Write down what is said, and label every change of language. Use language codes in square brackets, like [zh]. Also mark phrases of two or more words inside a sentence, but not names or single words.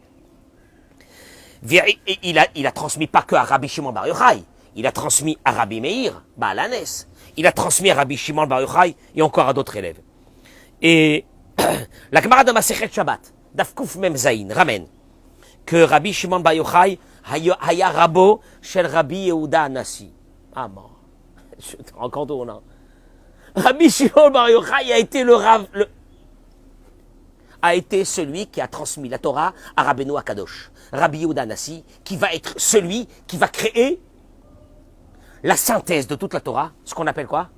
[fr] Il a transmis pas que à Rabbi Shimon Bar Yochai, il a transmis à Rabbi Meir, Baal Hanes, il a transmis à Rabbi Shimon Bar Yochai et encore à d'autres élèves. Et la camarade de Masechet Shabbat, [he] דף קוף מם זין, [fr] ramène que Rabbi Shimon Bar Yochai [he] היה רבו של [fr] Rabbi Yehuda Anassi. Ah bon, je te rends compte ou non? Rabbi Shimon Bar Yochai a été a été celui qui a transmis la Torah à Rabbeinu Akadosh. Rabbi Yehuda Anassi, qui va être celui qui va créer la synthèse de toute la Torah, ce qu'on appelle quoi?